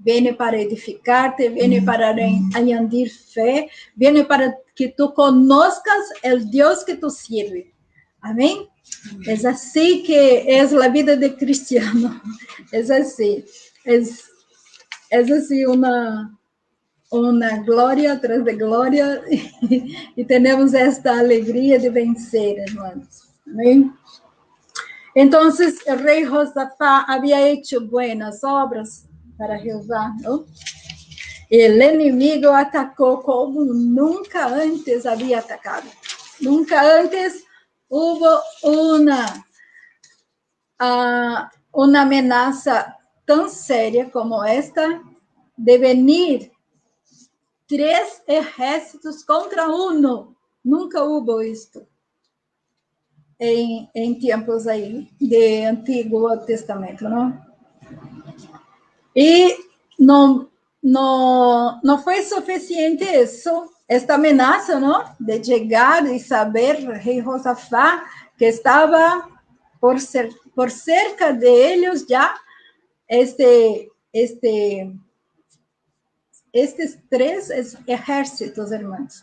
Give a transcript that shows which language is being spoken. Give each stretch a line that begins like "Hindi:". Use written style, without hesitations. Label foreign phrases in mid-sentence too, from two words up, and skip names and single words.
Spanish: viene para edificarte, viene para añadir fe, viene para que tú conozcas el Dios que tú sirves. Amén. Es así que es la vida de cristiano. Es así. Es así
Portuguese: una glória atrás de glória, e temos esta alegria de vencer, hermanos. Amém? Então, o rei Josafá havia
Spanish: hecho buenas obras
Portuguese: para Jeová, não? E o inimigo atacou como nunca antes havia atacado. Nunca antes houve uma ameaça tão séria como esta de
Spanish: venir 3 ejércitos contra uno.
Portuguese: Nunca houve isto em tempos aí de Antigo Testamento, não? E não foi suficiente isso, esta ameaça, não? De chegar e saber, rei Josafá, que estava por cerca de eles já estes 3 exércitos, irmãos.